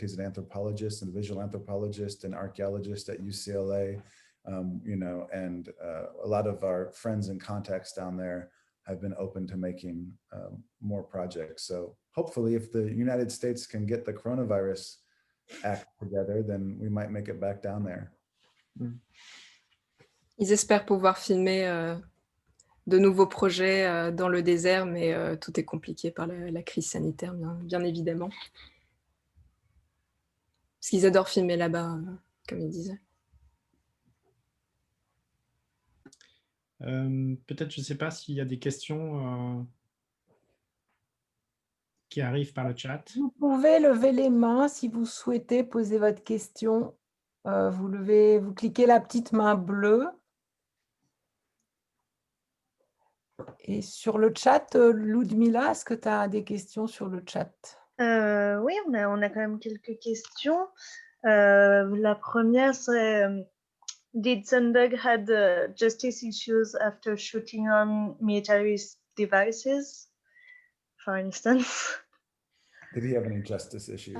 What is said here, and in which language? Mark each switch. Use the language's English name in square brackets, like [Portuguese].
[English] He's an anthropologist and visual anthropologist and archaeologist at UCLA, you know, and a lot of our friends and contacts down there have been open to making more projects. So hopefully if the United States can get the coronavirus act together, then we might make it back down there. [French] Ils espèrent pouvoir filmer de nouveaux projets dans le désert, mais tout est compliqué par la crise sanitaire, bien évidemment. Parce qu'ils adorent filmer là-bas, comme ils disaient. Peut-être, je ne sais pas s'il y a des questions qui arrivent par le chat. Vous pouvez lever les mains si vous souhaitez poser votre question. Vous cliquez la petite main bleue. Et sur le chat, Ludmila, est-ce que tu as des questions sur le chat? Oui, on a quand même quelques questions. La première, c'est [English] did Sundog had justice issues after shooting on military devices, for instance? Did he have any justice issues?